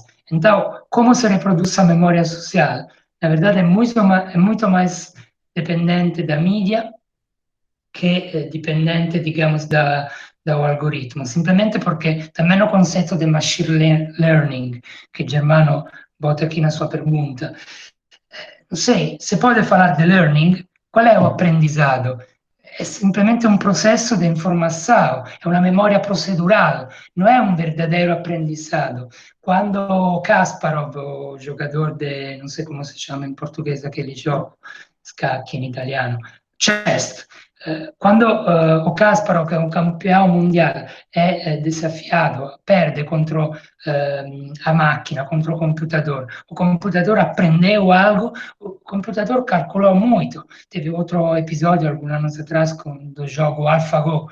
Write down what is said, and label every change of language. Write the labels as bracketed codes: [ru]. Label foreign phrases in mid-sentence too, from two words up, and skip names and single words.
[pt] Então, como se reproduz a memória social? Na verdade, é muito mais dependente da mídia que dependente, digamos, do algoritmo, simplesmente porque também o conceito de [en] machine learning, [pt] que Germano bota aqui na sua pergunta, não sei, se pode falar de learning, qual é o aprendizado? É simplesmente um processo de informação, é uma memória procedural, não é um verdadeiro aprendizado. Quando Kasparov, o jogador de, não sei como se chama em português aquele jogo, [it] scacchi in italiano, [pt] chess, quando o Kasparov, que é um campeão mundial, é desafiado, perde contra a máquina, contra o computador aprendeu algo, o computador calculou muito. Teve outro episódio, alguns anos atrás, do jogo AlphaGo.